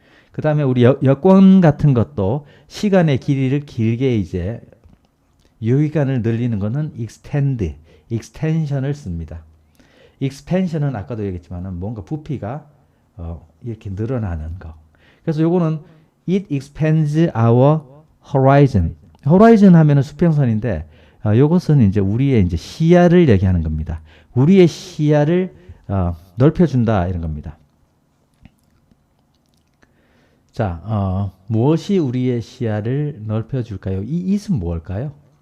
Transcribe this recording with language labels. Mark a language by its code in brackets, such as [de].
[ko] 그 다음에 우리 여권 같은 것도 시간의 길이를 길게 이제 유효기간을 늘리는 거는 extension을 씁니다. expansion은 아까도 얘기했지만은 뭔가 부피가 이렇게 늘어나는 거. 그래서 요거는 [en] it expands our horizon. [ko] horizon 하면은 수평선인데 요것은 이제 우리의 이제 시야를 얘기하는 겁니다. 우리의 시야를 넓혀준다 이런 겁니다. 자, 무엇이 우리의 시야를 넓혀줄까요? 이 it은 뭘까요?